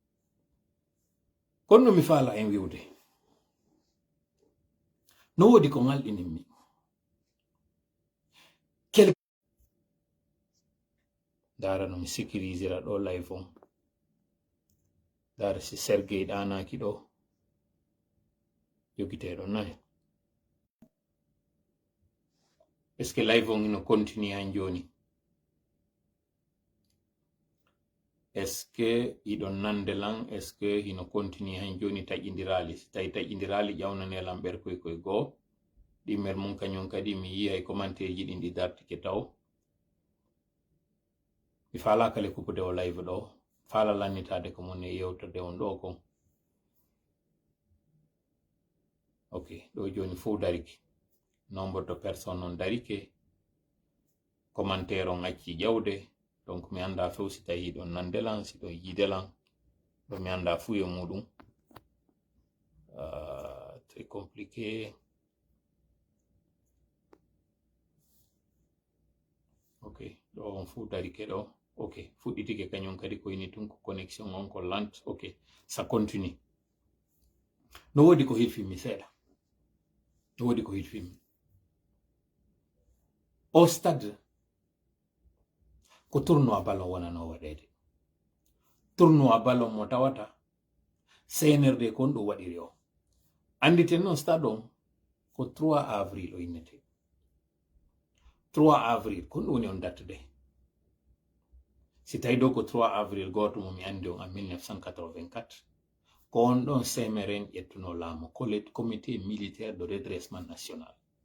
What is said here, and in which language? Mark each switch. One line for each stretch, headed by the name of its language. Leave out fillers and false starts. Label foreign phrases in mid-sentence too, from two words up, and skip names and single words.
Fula: kono mi faala en wiwde no wodi ko ngalɗininmi dara no mi sécurisera ɗo live on dara si Sergey ɗanaki ɗo jogiteɗo nayi
French: est ce que
Fula: live on ino continue han joni
French: est ce que
Fula: iɗon nande lan
French: est ce que
Fula: hino continue han joni taƴidirali si tawi taƴidirali ƴawnanelam ɓerkoy koye goo ɗimmer mum kañum kadi mi yiya e commentaire ji ɗin ɗi dartike taw mi faala kale kuppude o live ɗo faala lannitade ko mon e yewtorde on ɗo kon ok ɗo joni fou dariki
French: nombre de personnes
Fula: on darike commentaire on acci ƴawde donc mi anda few si tawi ɗon nandelan si ɗon yidelan ɗo mi anda fuu e muɗum
French: très compliqué
Fula: ok ɗo on fuu darike ɗo ok fuɗɗitike kañum kadi ko yini tun ko connexion on ko lente ok
French: ça continue
Fula: no wodi ko hirfimi seeɗa no wodi ko hirfimi
French: au stade
Fula: ko
French: tournoi ballon
Fula: wonano waɗede
French: tournoi ballon
Fula: mo tawata CNRD kon ɗo waɗiri o anditen noon stade on ko 3 avril o innete 3 avril kon woni on
French: date de
Fula: si tawi do ko 3 avril goto mo mi andi on en 1984 ko on ɗon semeren ƴettuno laamu
French: comité militaire de redressement national.